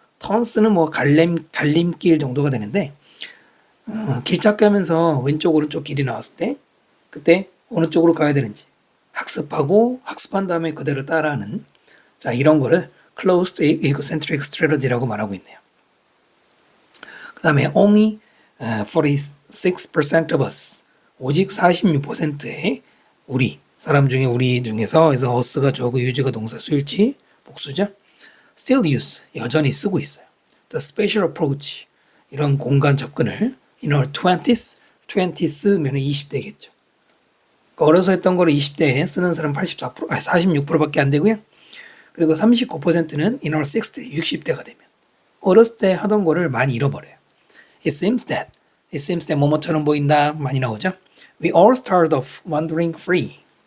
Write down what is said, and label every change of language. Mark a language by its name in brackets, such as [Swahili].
[Korean] turns는 뭐 갈림길 정도가 되는데, 길 찾기 하면서 왼쪽 오른쪽 길이 나왔을 때 그때 어느 쪽으로 가야 되는지 학습하고, 학습한 다음에 그대로 따라하는, 자, 이런 거를 [English] closed egocentric strategy [Korean] 라고 말하고 있네요. 그 다음에 [English] only 46% of us, [Korean] 오직 46%의 우리 사람 중에, 우리 중에서, 그래서 us가 주어고 use가 동사, 수일치 복수죠. [English] still use, [Korean] 여전히 쓰고 있어요. [English] the spatial approach, [Korean] 이런 공간 접근을 [English] in our 20s, [Korean] 20s면 20대겠죠. 그러니까 어려서 했던 거를 20대에 쓰는 사람 46%밖에 안 되고요. 그리고 39%는 [English] in our 60, [Korean] 60대가 되면 어렸을 때 하던 거를 많이 잃어버려요. [English] It seems that [Korean] 뭐뭐처럼 보인다 많이 나오죠. [English] We all start off wandering free.